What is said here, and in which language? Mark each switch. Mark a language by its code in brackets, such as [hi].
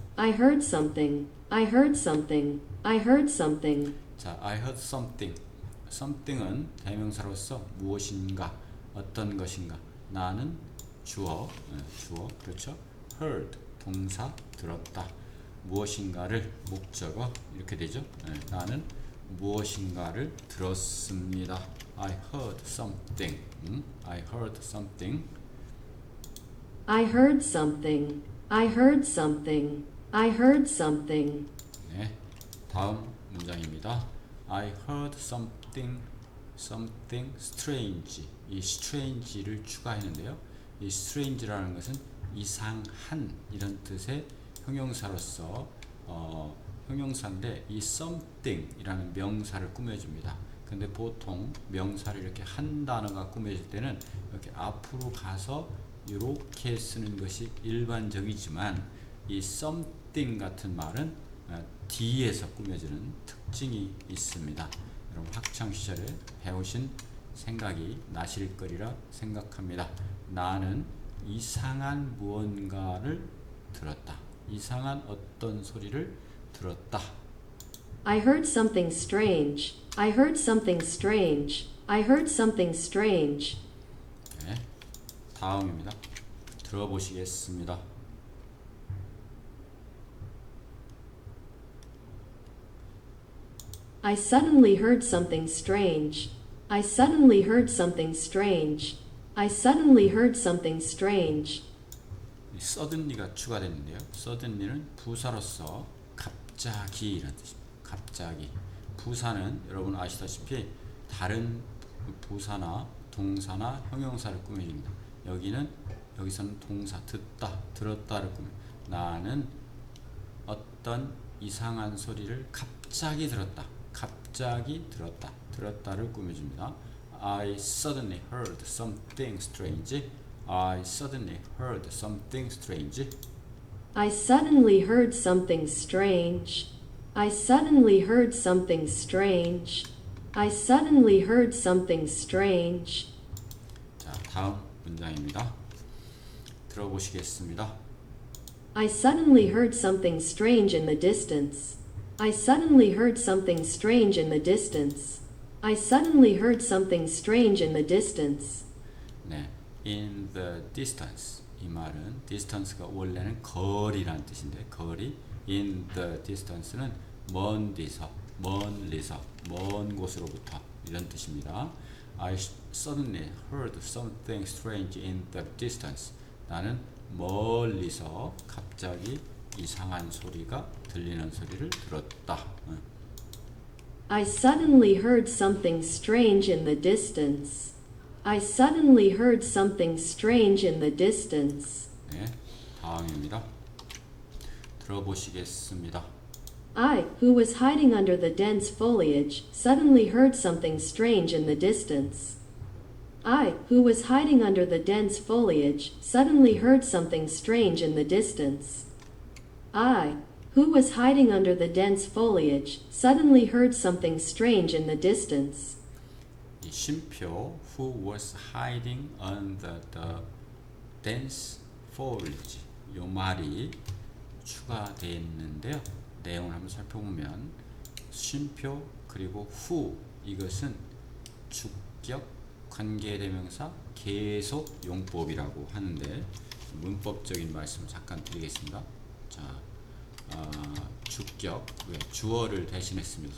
[en] I heard something, I heard something, I heard something. 자, I heard something. [ko] something은 대명사로서 무엇인가, 어떤 것인가. 나는 주어, 그렇죠? heard, 동사, 들었다. 무엇인가를 목적어 이렇게 되죠. 나는 무엇인가를 들었습니다. [en] I heard something. I heard something. I heard something, I heard something, I heard something. [ko] 네, 다음 문장입니다. [en] I heard something strange. [ko] 이 strange를 추가했는데요. 이 strange라는 것은 이상한 이런 뜻의 형용사로서 형용사인데 이 something이라는 명사를 꾸며줍니다. 근데 보통 명사를 이렇게 한 단어가 꾸며질 때는 이렇게 앞으로 가서 이렇게 쓰는 것이 일반적이지만 이 something 같은 말은 뒤에서 꾸며지는 특징이 있습니다. 여러분 학창 시절에 배우신 생각이 나실 거리라 생각합니다. 나는 이상한 무언가를 들었다. 이상한 어떤 소리를 들었다. [en] I heard something strange, I heard something strange, I heard something strange. [ko] 네, 다음입니다. 들어보시겠습니다. [en] I suddenly heard something strange. I suddenly heard something strange. I suddenly heard something strange. [ko] suddenly가 추가됐는데요. suddenly는 부사로서 갑자기 이런 뜻입니다. 갑자기. 부사는 여러분 아시다시피 다른 부사나 동사나 형용사를 꾸며줍니다. 여기서는 동사 듣다, 들었다를 꾸며. 나는 어떤 이상한 소리를 갑자기 들었다. 갑자기 들었다. 들었다를 꾸며줍니다. [en] I suddenly heard something strange. I suddenly heard something strange. I suddenly heard something strange. I suddenly heard something strange. I suddenly heard something strange. [ko] 자, 다음 문장입니다. 들어보시겠습니다. [en] I suddenly heard something strange in the distance. I suddenly heard something strange in the distance. I suddenly heard something strange in the distance. 네, in the distance. [ko] 이 말은 distance가 원래는 거리라는 뜻인데 거리. [en] in the distance [ko] 는 멀리서, 먼 곳으로부터 이런 뜻입니다. [en] I suddenly heard something strange in the distance. [ko] 나는 멀리서 갑자기 이상한 소리가 들리는 소리를 들었다. [en] I suddenly heard something strange in the distance. I suddenly heard something strange in the distance. [ko] 네, 다음입니다. 들어보시겠습니다. [en] I, who was hiding under the dense foliage, suddenly heard something strange in the distance. I, who was hiding under the dense foliage, suddenly heard something strange in the distance. I, who was hiding under the dense foliage, suddenly heard something strange in the distance. [ko] 이 쉼표 [en] who was hiding under the dense foliage [ko] 요 말이 추가되어 있는데요. 내용을 한번 살펴보면 쉼표 그리고 who 이것은 주격 관계대명사 계속 용법이라고 하는데 문법적인 말씀을 잠깐 드리겠습니다. 자, 주격 주어를 대신했습니다.